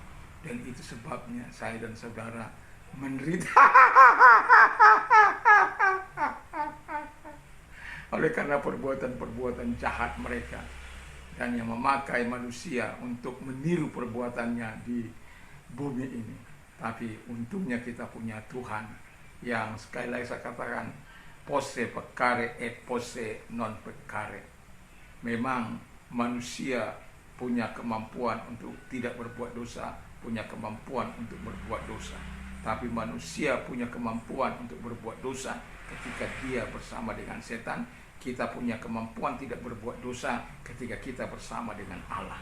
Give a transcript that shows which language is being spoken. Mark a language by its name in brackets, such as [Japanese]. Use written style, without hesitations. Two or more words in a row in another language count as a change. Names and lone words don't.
[Indonesian] Dan itu sebabnya saya dan saudara menderita oleh karena perbuatan-perbuatan jahat mereka, dan yang memakai manusia untuk meniru perbuatannya di bumi ini. Tapi untungnya kita punya Tuhan yang, sekali lagi saya katakan, [Latin] posse peccare et posse non peccare. [Indonesian] Memang manusia punya kemampuan untuk tidak berbuat dosa, punya kemampuan untuk berbuat dosa. Tapi manusia punya kemampuan untuk berbuat dosa ketika dia bersama dengan setan. Kita punya kemampuan tidak berbuat dosa ketika kita bersama dengan Allah.